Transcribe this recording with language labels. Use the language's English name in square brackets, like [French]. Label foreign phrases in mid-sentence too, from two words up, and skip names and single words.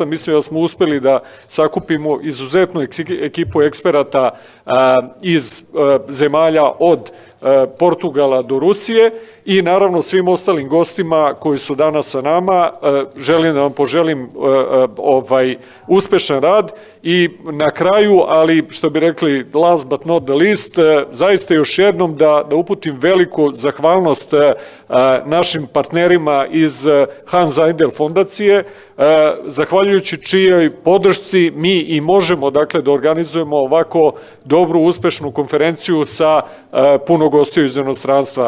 [Serbian] Mislim da smo uspeli da sakupimo izuzetnu ekipu eksperata iz zemalja od Portugala do Rusije i naravno svim ostalim gostima koji su danas sa nama. Želim da vam poželim uspešan rad i na kraju, ali što bi rekli [English] last but not the least, [Serbian] zaista još jednom da uputim veliku zahvalnost našim partnerima iz Hans Zaјdel fondacije, zahvaljujući čijoj podršci mi i možemo, dakle, da organizujemo ovako dobru, uspešnu konferenciju sa puno gostiju iz inostranstva.